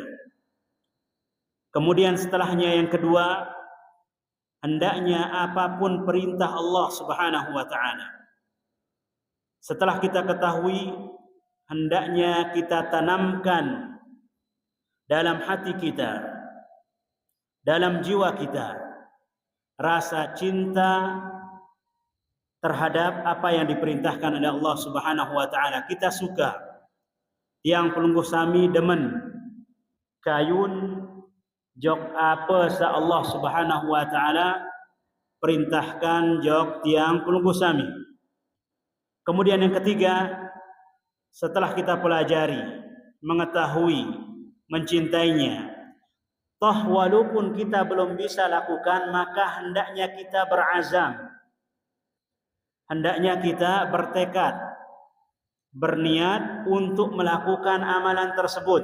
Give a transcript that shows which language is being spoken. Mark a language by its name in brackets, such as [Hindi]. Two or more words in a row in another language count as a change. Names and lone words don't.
[Indonesian] Kemudian setelahnya yang kedua, hendaknya apapun perintah [Arabic] الله سبحانه وتعالى, [Indonesian] setelah kita ketahui, hendaknya kita tanamkan dalam hati kita, dalam jiwa kita, rasa cinta terhadap apa yang diperintahkan oleh [Arabic] الله سبحانه وتعالى. [Indonesian] Kita suka yang [Sasak] pelungguh sami demen kayun jok apa sa [Arabic] الله سبحانه وتعالى [Sasak] perintahkan jok tiang pelungguh sami. [Indonesian] Kemudian yang ketiga, setelah kita pelajari, mengetahui, mencintainya, Toh walaupun kita belum bisa lakukan, maka hendaknya kita berazam. Hendaknya kita bertekad, berniat untuk melakukan amalan tersebut.